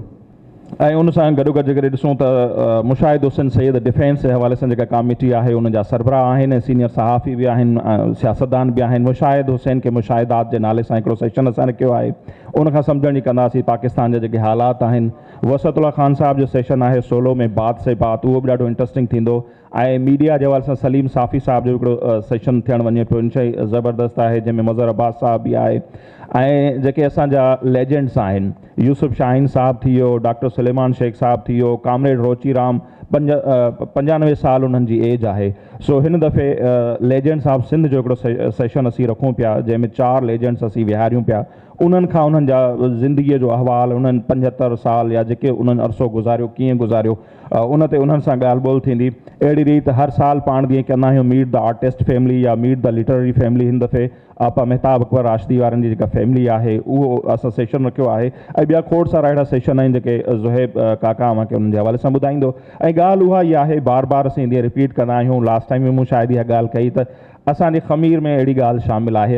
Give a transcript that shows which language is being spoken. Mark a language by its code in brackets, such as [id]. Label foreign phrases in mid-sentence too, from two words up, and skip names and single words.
[sd] ऐं उन सां गॾोगॾु जेकॾहिं ॾिसूं त मुशाहिद हुसैन सैयद डिफेंस जे हवाले सां जेका कमिटी आहे उन जा सरबराह आहिनि ऐं सीनियर सहाफ़ी बि आहिनि, सियासतदान बि आहिनि। मुशाहिद हुसैन खे मुशाहिदात जे नाले सां हिकिड़ो सेशन असां रखियो आहे। उनखां सम्झण जी कंदासीं पाकिस्तान जा जेके हालात आहिनि। वसतुल्ला ख़ान साहब जो सेशन आहे 16 में बात से बात, उहो बि ॾाढो इंट्रस्टिंग थींदो। ऐं मीडिया जे हवाले सां सलीम साफ़ी साहब जो हिकिड़ो सेशन थियणु वञे पियो, इनशाई ज़बरदस्त आहे, जंहिंमें मज़हर अब्बास साहब बि आहे। ऐं जेके असांजा लेजेंड्स आहिनि, यूसुफ शाहीन साहब थी वियो, डॉक्टर सुलेमान शेख साहब थी वियो, कामरेड रोची राम 95 साल उन्हनि जी एज आहे। सो हिन दफ़े [en] Legends of Sindh [sd] जो हिकिड़ो सेशन असीं रखूं पिया जंहिंमें 4 लेजेंड्स असीं विहारियूं पिया। उन्हनि खां उन्हनि जा ज़िंदगीअ जो अहवाल, उन्हनि 75 साल या जेके उन्हनि अरसो गुज़ारियो कीअं गुज़ारियो, उन ते उन्हनि सां ॻाल्हि ॿोल थींदी। अहिड़ी रीति हर साल पाण जीअं कंदा आहियूं [en] meet the artist family [sd] या [en] meet the literary family, [sd] हिन दफ़े आपा मेहताब अकबर राशिदी वारनि जी जेका फैमिली आहे उहो असां सेशन रखियो आहे। ऐं ॿिया खोड़ सारा अहिड़ा सेशन आहिनि जेके ज़ुहैब काका मूंखे उन्हनि जे हवाले सां ॿुधाईंदो। ऐं ॻाल्हि उहा ई आहे, बार बार असीं ईंदी रिपीट कंदा आहियूं। [en] last time [sd] में मूं शायदि इहा ॻाल्हि कई त असांजे ख़मीर में अहिड़ी ॻाल्हि शामिलु आहे।